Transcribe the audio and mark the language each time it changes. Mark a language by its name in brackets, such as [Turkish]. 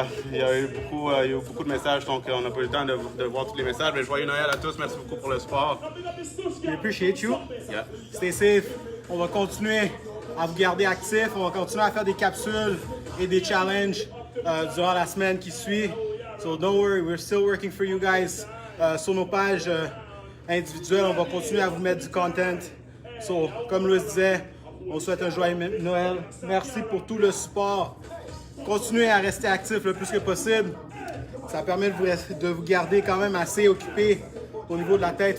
[French] Il y a eu beaucoup de messages, donc on n'a pas eu le temps de voir tous les messages. Mais joyeux Noël à tous, merci beaucoup pour le support. [English] We appreciate you. Yeah. Stay safe. [French] On va continuer à vous garder actifs. On va continuer à faire des capsules et des challenges durant la semaine qui suit. [English] So don't worry, we're still working for you guys. [French] Sur nos pages individuelles, on va continuer à vous mettre du content. So, comme Louis disait, on vous souhaite un joyeux Noël. Merci pour tout le support. Continuez à rester actifs le plus que possible. Ça permet de vous garder quand même assez occupé au niveau de la tête.